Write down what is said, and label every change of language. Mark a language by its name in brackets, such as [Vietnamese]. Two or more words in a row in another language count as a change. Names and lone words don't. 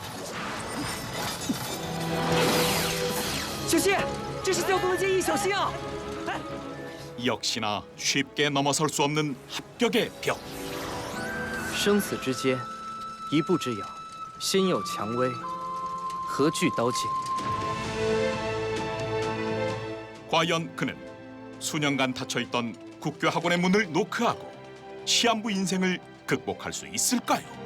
[Chinese] 小心，这是调动的建议，小心啊！ [Korean] 역시나 쉽게 넘어설 수 없는 합격의 벽. [Chinese] 生死之间，一步之遥，心有蔷薇，何惧刀剑？ [Korean] 과연 그는 수년간 닫혀있던 국교 학원의 문을 노크하고 시한부 인생을 극복할 수 있을까요?